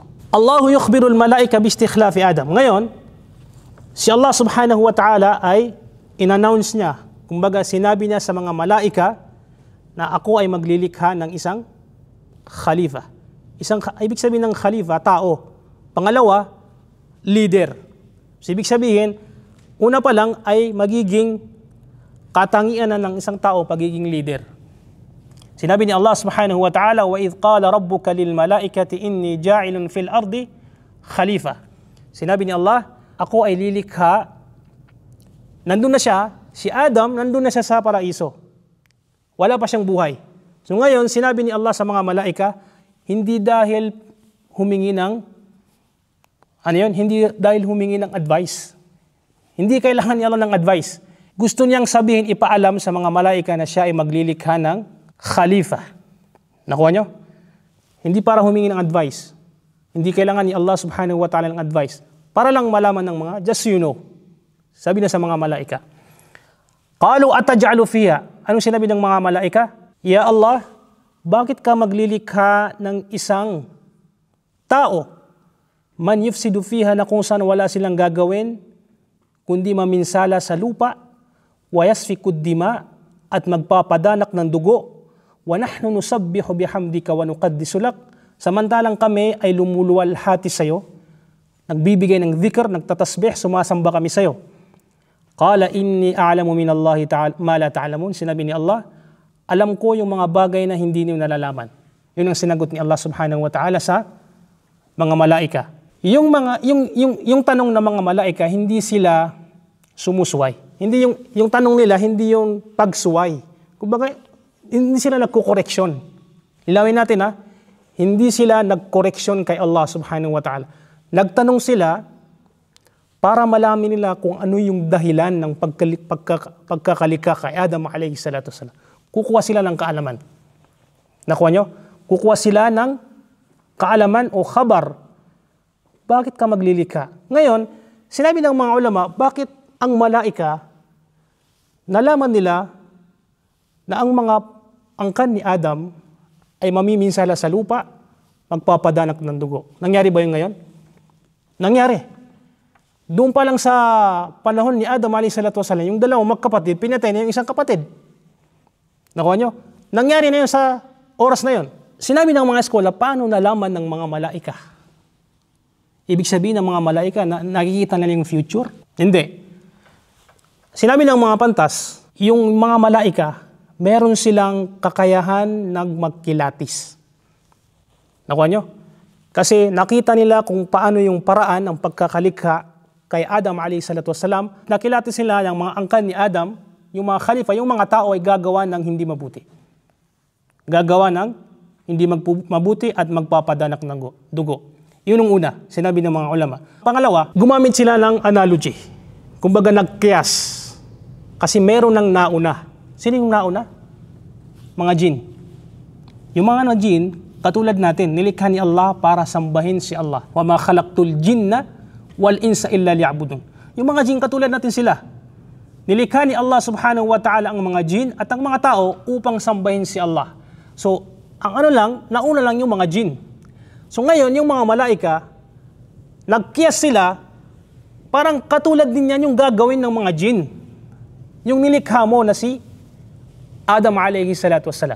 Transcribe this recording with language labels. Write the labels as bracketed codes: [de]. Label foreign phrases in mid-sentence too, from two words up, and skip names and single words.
[ar] الله يخبر الملائكة باستخلاف آدم. [tl] Ngayon, si Allah [ar] سبحانه وتعالى [tl] ay in-announce niya, kumbaga sinabi niya sa mga malaika na ako ay maglilikha ng isang khalifa. Ibig sabihin ng khalifa, tao. Pangalawa, leader. So, ibig sabihin, una pa lang ay magiging katangian na ng isang tao pagiging leader. Sinabi ni Allah [ar] سبحانه وتعالى, وَإِذْ قَالَ رَبُّكَ لِلْمَلَائِكَةِ إِنِّي جَاعِلٌ فِي الْأَرْضِ خَلِيفَةً. [tl] Sinabi ni Allah, ako ay lilikha. Nandun na siya, si Adam, nandun na siya sa paraiso. Wala pa siyang buhay. So ngayon, sinabi ni Allah sa mga malaika, hindi dahil humingi ng, hindi dahil humingi ng advice. Hindi kailangan ni Allah ng advice. Gusto niyang sabihin, ipaalam sa mga malaika na siya ay maglilikha ng khalifa. Nakuha niyo? Hindi para humingi ng advice. Hindi kailangan ni Allah [ar] سبحانه وتعالى [tl] ng advice. Para lang malaman ng mga, [en] just so you know. [tl] Sabi na sa mga malaika. [ar] قالوا أتجعل فيها. [tl] Anong sinabi ng mga malaika? Ya Allah, bakit ka maglilikha ng isang tao? [ar] من يفسد فيها, [tl] na kung saan wala silang gagawin, kundi maminsala sa lupa, [ar] ويسفك الدماء, [tl] at magpapadanak ng dugo, [ar] ونحن نسبح بحمدك ونقدس لك, [tl] samantalang kami ay lumuluwalhati sa iyo, nagbibigay ng dhikr, nagtatasbih, sumasamba kami sa iyo. [ar] قال إني أعلم من الله تعالى ما لا تعلمون. [tl] Sinabi ni Allah, alam ko yung mga bagay na hindi niyo nalalaman. Yun ang sinagot ni Allah [ar] سبحانه وتعالى [tl] sa mga malaika. Yung tanong ng mga malaika, hindi sila sumusway. Hindi yung tanong nila, hindi yung pagsuway. Kumbaga, hindi sila nagko-correction. Ilawin natin hindi sila nag-correction kay Allah [ar] سبحانه وتعالى. [tl] Nagtanong sila para malaman nila kung ano yung dahilan ng pagkakalikha kay Adam [ar] عليه الصلاة والسلام. [tl] Kukuha sila ng kaalaman. Nakuha nyo? Kukuha sila ng kaalaman o khabar. Bakit ka maglilikha? Ngayon, sinabi ng mga ulama, bakit ang malaika, nalaman nila na ang mga angkan ni Adam ay mamiminsala sa lupa, magpapadanak ng dugo. Nangyari ba yun ngayon? Nangyari. Doon pa lang sa panahon ni Adam [ar] عليه الصلاة والسلام, [tl] yung dalawang magkapatid, pinatay na yung isang kapatid. Nakuha nyo? Nangyari na yun sa oras na yun. Sinabi ng mga eskola, paano nalaman ng mga malaika? Ibig sabihin ng mga malaika na nakikita nila yung future? Hindi. Sinabi ng mga pantas, yung mga malaika, meron silang kakayahan ng magkilatis. Nakuha nyo? Kasi nakita nila kung paano yung paraan ng pagkakalikha kay Adam [ar] عليه الصلاة والسلام. [tl] Nakilatis sila ng mga angkan ni Adam, yung mga khalifa, yung mga tao ay gagawa ng hindi mabuti. Gagawa ng hindi mabuti at magpapadanak ng dugo. Yun ang una, sinabi ng mga ulama. Pangalawa, gumamit sila ng analogy. Kumbaga nagkiyas. Kasi meron ng nauna. Sino yung nauna? Mga jin. Yung mga jin, katulad natin, nilikha ni Allah para sambahin si Allah. [ar] وما خلقت الجن والإنس إلا ليعبدون. [tl] Yung mga jin, katulad natin sila. Nilikha ni Allah [ar] سبحانه وتعالى [tl] ang mga jin at ang mga tao upang sambahin si Allah. So, ang nauna lang yung mga jin. So ngayon, yung mga malaika, nagkiyas sila, parang katulad din yan yung gagawin ng mga jin. Yung nilikha mo na si Adam [ar] عليه الصلاة والسلام.